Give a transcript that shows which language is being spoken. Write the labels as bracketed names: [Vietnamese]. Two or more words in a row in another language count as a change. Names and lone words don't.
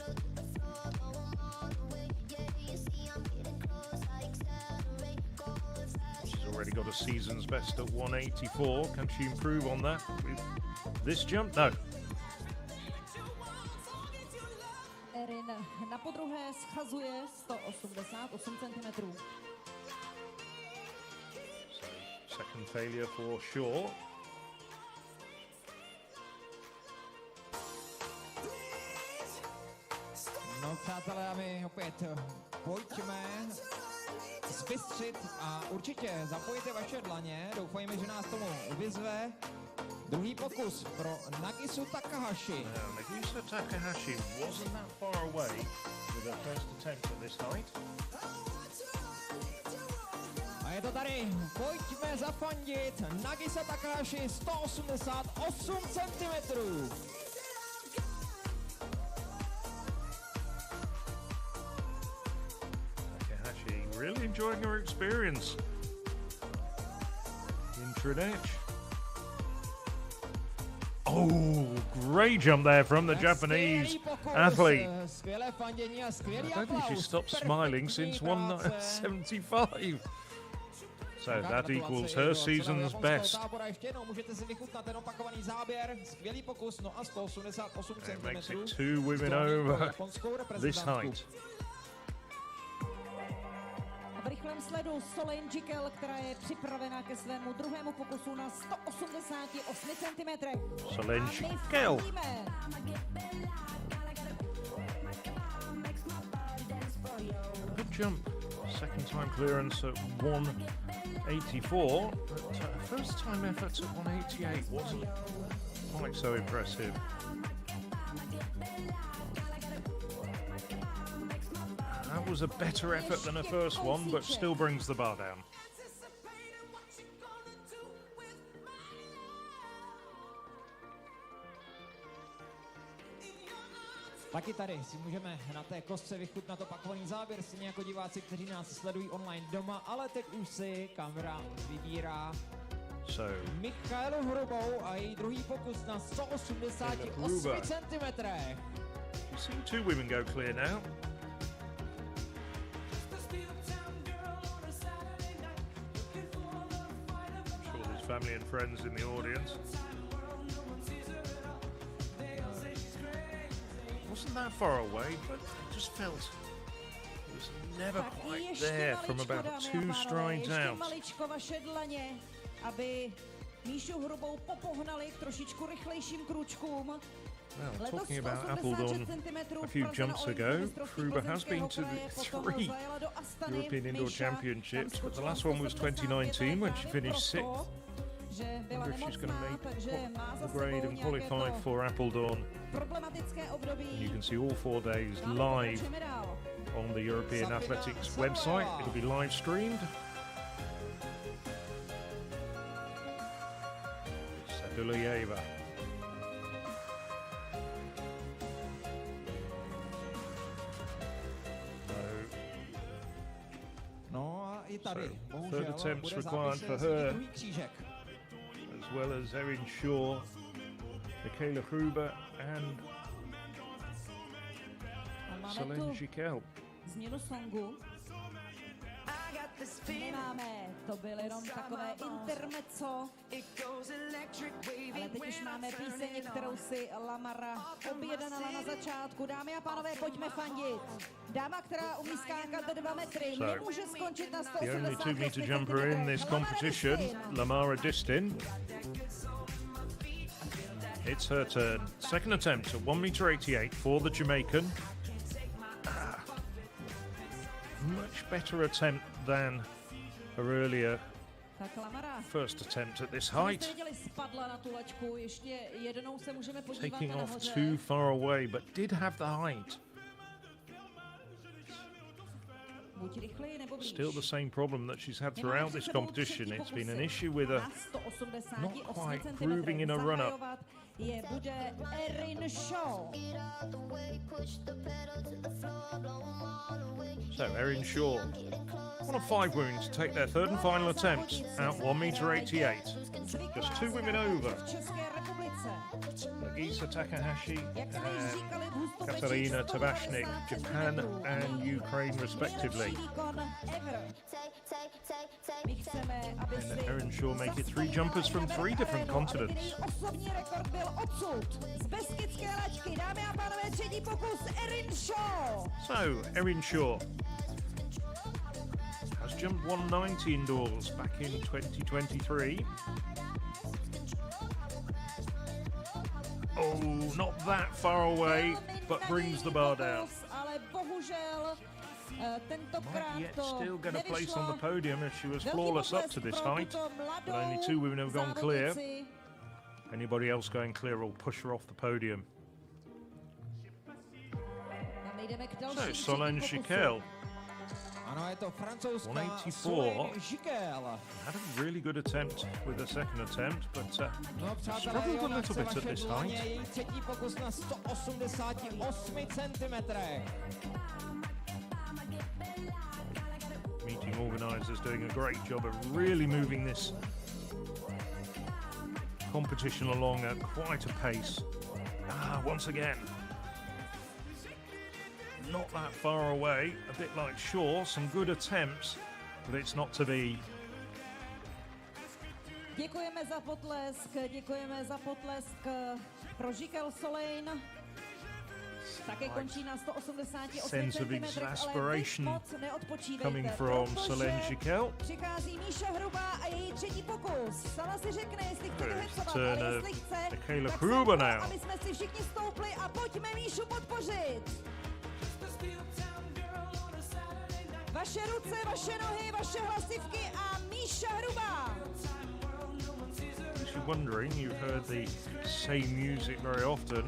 [English] She's already got a season's best at 184. Can she improve on that with this jump? No. [Czech] Erin na podruhé schazuje 188 cm. [English] Second failure for Shaw. [Czech] No přátelé, a my opět pojďme zbystřit a určitě zapojte vaše dlaně. Doufejme, že nás tomu vyzve. Druhý pokus pro Nagisu Takahashi. [English] Nagisa Takahashi wasn't that far away with her first attempt at this height. [Czech] A je to tady, pojďme zafandit. Nagisa Takahashi 188 cm. [English] Really enjoying her experience in Třinec. Oh, great jump there from the Japanese athlete. I don't think she stopped smiling since 175. So that equals her season's best. It makes it 2 women over this height. [Czech] V rychlém sledu LAong KA, která je připravena ke svému druhému pokusu na 188 cm. [English] LAong KA. Good jump. Second time clearance at 184. But first time effort at 188 wasn't quite so impressive. That was a better effort than the first one, but still brings the bar down. [Czech] Taky tady si můžeme na té kostce vychutnat opakovaný záběr, stejně jako diváci, kteří nás sledují online doma, ale teď už si kamera vybírá Michaelu Hrubou a její druhý pokus na 188 cm. [English] You've seen 2 women go clear now. Family and friends in the audience. Wasn't that far away, but it just felt it was never quite there from about 2 strides out. [Czech] Maličko vaše dlaně, aby Míšu Hrubou popohnali k trošičku rychlejším krůčkům. [English] Well, talking about Apeldoorn a few jumps ago, Kruber has been to 3 European Indoor Championships, but the last one was 2019 when she finished 6th. I wonder if she's going to make the grade and qualify for Apeldoorn. And you can see all 4 days live on the European Athletics website. It'll be live streamed. Sadulajeva. [Czech] No a i tady, [English] So, [Czech] bohužel, [English] third attempts [Czech] bude [English] required [Czech] zápis [English] for [Czech] se [English] her. [Czech] druhý křížek. [English] As well as Erin Shaw, Michaela Kruber and [Czech] A máme [English] Solène [Czech] tu [English] Giquel. [Czech] změnu songu. [English] I got this feeling [Czech] Nemáme, to byl jenom takové intermezzo, [English] it goes electric wavy [Czech] ale teď už [English] when [Czech] máme [English] I turn [Czech] píseň, [English] it [Czech] kterou [English] on. [Czech] si Lamara objednala na začátku. Dámy a pánové, pojďme fandit. Dáma, která umí skákat 2 metry, [English] So, [Czech] nemůže skončit na [English] The only [Czech] 180 [English] 2-meter jumper in this competition, Lamara Distin. It's her turn. Second attempt at 1.88 m for the Jamaican. Much better attempt than her earlier [Czech] Tak Lamara, [English] first attempt at this [Czech] jste [English] height. [Czech] viděli, spadla na tu laťku, ještě jednou se můžeme podívat [English] Taking off [Czech] nahoře. [English] too far away, but did have the height. [Czech] Buď rychleji nebo blíž. [English] Still the same problem that she's had throughout this competition. It's been an issue with her [Czech] Na 188 [English] not quite [Czech] centimetrech [English] grooving in a run-up. [Czech] zahajovat je bude Erin Shaw. [English] So Erin Shaw, one of 5 women to take their third and final attempt at 1.88 m. Just 2 women over. [Czech] V České republice. [English] Nagisa Takahashi [Czech] Jak jsme již [English] and [Czech] říkali, v Hustopečích [English] Katarina [Czech] 120 [English] Tabashnik, Japan [Czech] centimetrů. [English] and Ukraine respectively. [Czech] Nejlepší výkon ever. My chceme, aby [English] And [Czech] si [English] Erin Shaw make it 3 jumpers from 3 different continents. [Czech] Její osobní rekord byl odsud. Z Beskydské laťky, dámy a pánové, 3. pokus Erin Shaw. [English] So Erin Shaw has jumped 190 indoors back in 2023. Oh, not that far away, but brings the bar down. [Czech] Ale bohužel tentokrát [English] Might yet [Czech] to [English] still get a place on the [Czech] nevyšlo. [English] podium as she was [Czech] Velký [English] flawless up [Czech] potlesk [English] to this [Czech] pro [English] height. [Czech] tuto [English] But only [Czech] mladou [English] 2 women have gone clear. [Czech] závodnici. [English] Anybody else going clear will push her off the podium. [Czech] A my jdeme k [English] So [Czech] dalším [English] Solène [Czech] třetím pokusu. [English] Giquel [Czech] Ano, je to francouzská [English] 184. [Czech] Solène Giquel. [English] had a really good attempt with her second attempt, but [Czech] No, přátelé, [English] struggled a [Czech] Jona [English] little [Czech] chce [English] bit at [Czech] vaše [English] this [Czech] dlaně, [English] height. [Czech] její 3. pokus na 188 centimetrech. [English] Meeting organisers doing a great job of really moving this competition along at quite a pace. Once again, not that far away, a bit like Shaw, some good attempts, but it's not to be. [Czech] Děkujeme za potlesk pro Giquel Solène. Také končí na 188 [English] Sense of [Czech] centimetrech, ale [English] exasperation [Czech] vy moc neodpočítejte, [English] coming from [Czech] protože [English] Solène Giquel. [Czech] přichází Míša Hrubá a její 3. pokus. Sama si řekne, jestli chce [English] First [Czech] vyhecovat, [English] turn [Czech] ale [English] of [Czech] jestli chce, [English] Michaela [Czech] tak [English] Kruber [Czech] jsem pro, [English] now. [Czech] aby jsme si všichni stoupli a pojďme Míšu podpořit. Vaše ruce, vaše nohy, vaše hlasivky a Míša Hrubá. [English] If you're wondering, you've heard the same music very often.